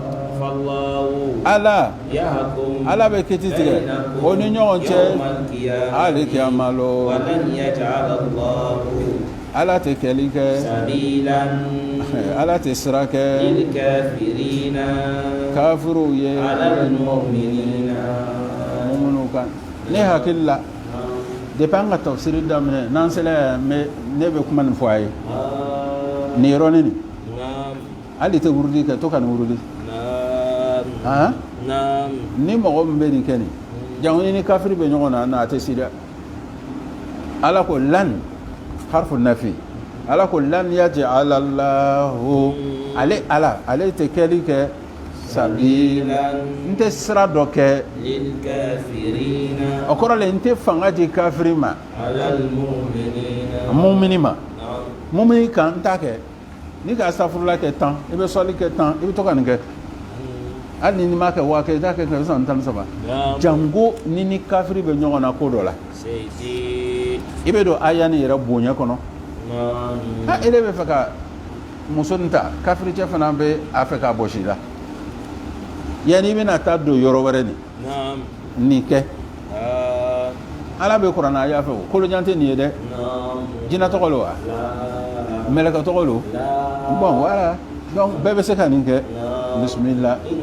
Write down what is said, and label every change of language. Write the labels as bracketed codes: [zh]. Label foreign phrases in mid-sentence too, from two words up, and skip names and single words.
[bm] ala be kiti tigɛ o ni ɲɔgɔn cɛ hali kiyama lo ala tɛ kɛli kɛ ala tɛ sira kɛ kafiruw ye muminu kan ne hakili la depuis an ka tafsiri daminɛ n'an sera ne bɛ kuma nin fɔ a ye nin yɔrɔnin nin hali tɛ wurudi kɛ to ka nin wurudi ni mɔgɔ min bɛ nin kɛ nin jango ni kafiri bɛ ɲɔgɔn na a tɛ si dɛ ala ko lan [ar] حرف نفي [bm] ala ko [ar] لن يجعل الله [bm] ale tɛ kɛli kɛ sabila n tɛ sira dɔ kɛ lil kafirina o kɔrɔ la n tɛ fanga di kafiri ma alal mu'mini ma mu'mini kan n t'a kɛ ni ka astafurula kɛ 10 i bɛ sɔli kɛ 10 i bɛ to ka nin kɛ hali ni ma kɛ waa kɛ i t'a kɛ 113 jango ni kafiri bɛ ɲɔgɔn na ko dɔ la i bɛ don aya ni yɛrɛ bonya kɔnɔ ele bɛ fɛ ka muso nin ta kafiri cɛ fana bɛ a fɛ k'a bɔsi la yanni i bɛna taa don yɔrɔ wɛrɛ nin kɛ ala bɛ kuranna a y'a fɛ o kolojan tɛ nin ye dɛ jinɛ tɔgɔ lo wa mɛlɛkɛ tɔgɔ lo [fr] bon voilà donc [bm] bɛɛ bɛ se ka nin kɛ bismillah